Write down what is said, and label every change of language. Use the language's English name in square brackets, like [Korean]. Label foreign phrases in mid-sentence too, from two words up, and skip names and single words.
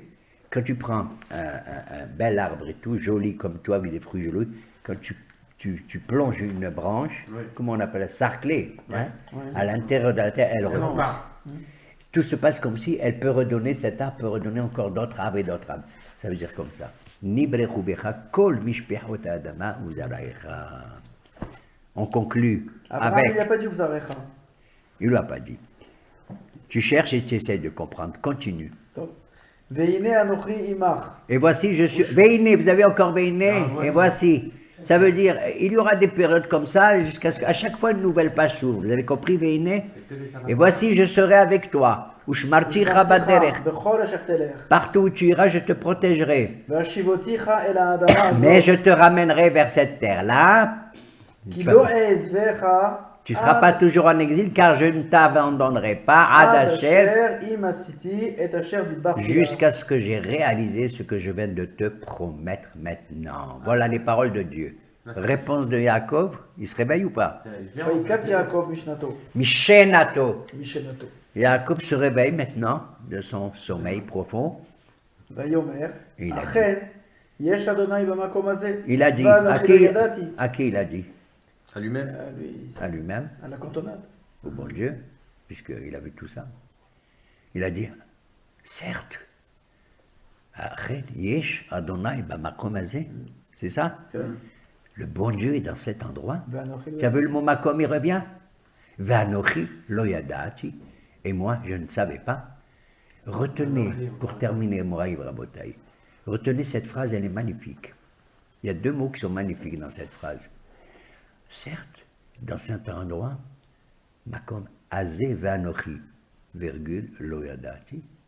[French] Quand tu prends un bel arbre et tout, joli comme toi, avec des fruits jolis, quand tu plonges une branche, comment on appelle ça, sarclée, hein, à l'intérieur de la terre, elle repousse. Tout se passe comme si elle peut redonner, cet arbre peut redonner encore d'autres arbres et d'autres arbres. Ça veut dire comme ça. [Hebrew] ונברכו בך כל משפחות אדמה וזרעך. [French] On conclut Abraham, avec... il n'a pas dit Uzarecha. Il ne l'a pas dit. Tu cherches et tu essaies de comprendre. Continue. [Hebrew] טוב. והנה אנוכי עמך. [French] Et voici, je suis... Veine, vous avez encore veine. Ah, ouais. Et voici. Ça veut dire, il y aura des périodes comme ça, jusqu'à ce qu'à chaque fois une nouvelle page s'ouvre. Vous avez compris, veine? Et voici, je serai avec toi. [Hebrew] ושמרתיך בדרך. בכל אשר תלך. [French] Partout où tu iras, je te protégerai. [Hebrew] והשיבותיך אל האדמה [French] Mais [Hebrew] הזאת. [French] je te ramènerai vers cette terre-là. [Hebrew] כי לא אעזבך [French] Tu ne seras pas toujours en exil, car je ne t'abandonnerai pas, [Hebrew] עד עד השם, אשר אם עשיתי את אשר דיברתי לך. [French] jusqu'à ce que j'ai réalisé ce que je viens de te promettre maintenant. Voilà les paroles de Dieu. Réponse de Yaakov, il se réveille ou pas? C'est la différence. [Hebrew] ויקץ יעקב משנתו. Mishenato. משנתו. [French] Yaakov se réveille maintenant de son sommeil profond. [Hebrew] ויאמר, [French] Il a [Hebrew] אכן, יש אדוני במקום הזה. [French] Il a dit, [Hebrew] ואנוכי לא ידעתי. [French] à qui il a dit? À lui-même. À lui-même, à la cantonade. au bon Dieu, puisqu'il a vu tout ça. Il a dit, certes, [Hebrew] אכן, יש, אדוני, במקום הזה. [French] C'est ça? Le bon Dieu est dans cet endroit. [Hebrew] ואנוכי לא [French] Tu as vu le mot Makom, il revient? [Hebrew] ואנוכי לא ידעתי. [French] Et moi, je ne savais pas. Retenez, pour terminer, [Hebrew] מורי ורבותי, [French] retenez cette phrase, elle est magnifique. Il y a deux mots qui sont magnifiques dans cette phrase. Certes, dans certains endroits, [Hebrew] מקום הזה ואנוכי, virgule, לא ידעתי.